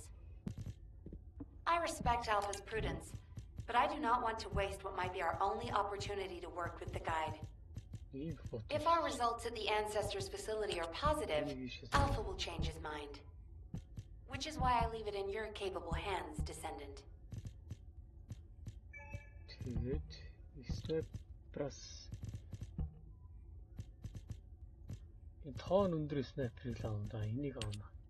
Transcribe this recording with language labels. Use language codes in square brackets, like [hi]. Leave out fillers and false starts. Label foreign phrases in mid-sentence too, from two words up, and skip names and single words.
[en] I respect Alpha's prudence, but I do not want to waste what might be our only opportunity to work with the Guide. If our results at the Ancestors facility are positive, Alpha will change his mind. Which is why I leave it in your capable hands, Descendant. [mn] Тэгээд снайперс энэ тоон өндөр снайперыг л авна да. Энийг авна.